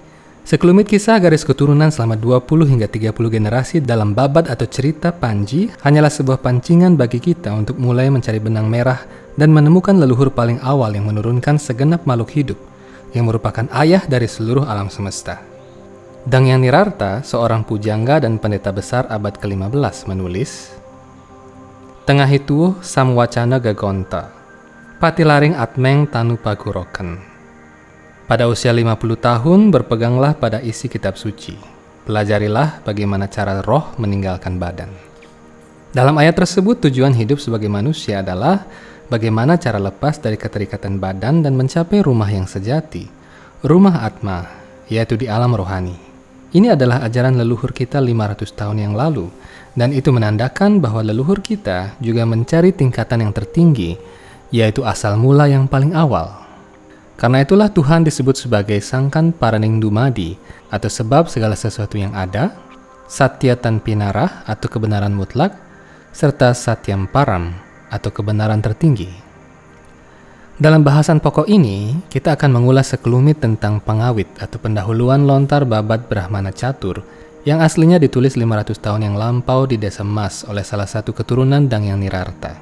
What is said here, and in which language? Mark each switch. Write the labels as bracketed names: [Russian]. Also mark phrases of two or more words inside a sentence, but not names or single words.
[Indonesian] Sekelumit kisah garis keturunan selama 20 hingga 30 generasi dalam babat atau cerita Panji hanyalah sebuah pancingan bagi kita untuk mulai mencari benang merah dan menemukan leluhur paling awal yang menurunkan segenap makhluk hidup, yang merupakan ayah dari seluruh alam semesta. Dangyang Nirarta, seorang pujangga dan pendeta besar abad ke-15, menulis, "Tengah itu [Kawi] samwacana gagonta, patilaring atmeng tanu paguroken. [Indonesian] Pada usia 50 tahun, berpeganglah pada isi kitab suci. Pelajarilah bagaimana cara roh meninggalkan badan." Dalam ayat tersebut, tujuan hidup sebagai manusia adalah bagaimana cara lepas dari keterikatan badan dan mencapai rumah yang sejati, rumah Atma, yaitu di alam rohani. Ini adalah ajaran leluhur kita 500 tahun yang lalu, dan itu menandakan bahwa leluhur kita juga mencari tingkatan yang tertinggi, yaitu asal mula yang paling awal. Karena itulah Tuhan disebut sebagai [Javanese] sangkan paraning dumadi, [Indonesian] atau sebab segala sesuatu yang ada, [Kawi] satyatan pinarah [Indonesian] atau kebenaran mutlak, serta [Sanskrit] satyam param [Indonesian] atau kebenaran tertinggi. Dalam bahasan pokok ini, kita akan mengulas sekelumit tentang pengawit atau pendahuluan lontar babat Brahmana Catur yang aslinya ditulis 500 tahun yang lampau di Desa Mas oleh salah satu keturunan Dangyang Nirarta.